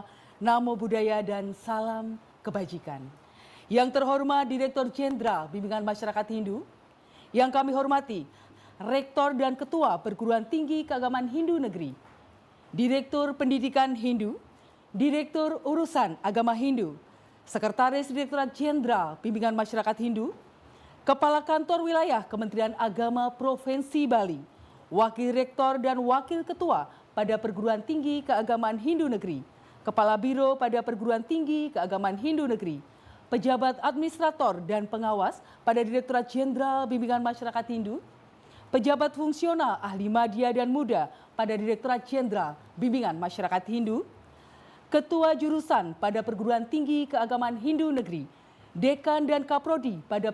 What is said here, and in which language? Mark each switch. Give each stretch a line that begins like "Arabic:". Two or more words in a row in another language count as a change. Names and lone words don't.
Pali: Namo Buddhaya
Indonesian: dan salam kebajikan. Yang terhormat Direktur Jenderal Bimbingan Masyarakat Hindu, yang kami hormati Rektor dan Ketua Perguruan Tinggi Keagamaan Hindu Negeri, Direktur Pendidikan Hindu, Direktur Urusan Agama Hindu, Sekretaris Direktorat Jenderal Bimbingan Masyarakat Hindu, Kepala Kantor Wilayah Kementerian Agama Provinsi Bali, Wakil Rektor dan Wakil Ketua pada Perguruan Tinggi Keagamaan Hindu Negeri, Kepala Biro pada Perguruan Tinggi Keagamaan Hindu Negeri, pejabat administrator dan pengawas pada Direktorat Jenderal Bimbingan Masyarakat Hindu, pejabat fungsional ahli madya dan muda pada Direktorat Jenderal Bimbingan Masyarakat Hindu, ketua jurusan pada Perguruan Tinggi Keagamaan Hindu Negeri, dekan dan kaprodi pada